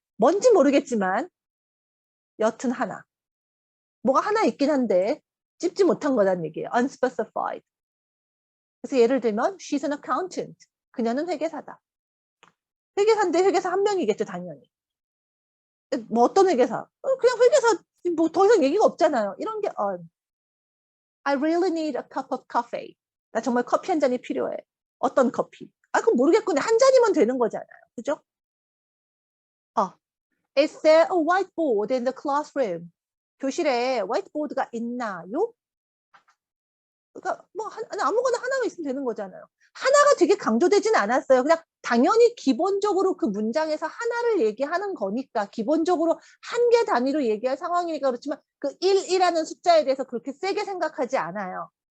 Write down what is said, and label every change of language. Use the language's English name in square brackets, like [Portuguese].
[Korean] 뭔지 모르겠지만 여튼 하나. 뭐가 하나 있긴 한데 찝지 못한 거란 얘기예요. unspecified. 그래서 예를 들면 [English] she's an accountant. [Korean] 그녀는 회계사다. 회계사인데 회계사 한 명이겠죠, 당연히. 뭐 어떤 회계사? 그냥 회계사 뭐 더 이상 얘기가 없잖아요. 이런 게 [English] I really need a cup of coffee. [Korean] 나 정말 커피 한 잔이 필요해. 어떤 커피? 그건 모르겠군요. 한 잔이면 되는 거잖아요. 그죠? [English] Is there a whiteboard in the classroom? [Korean] 교실에 화이트보드가 있나요? 그러니까 뭐 아무거나 하나가 있으면 되는 거잖아요. 하나가 되게 강조되지는 않았어요. 그냥 당연히 기본적으로 그 문장에서 하나를 얘기하는 거니까 기본적으로 한 개 단위로 얘기할 상황이니까 그렇지만 그 1이라는 숫자에 대해서 그렇게 세게 생각하지 않아요.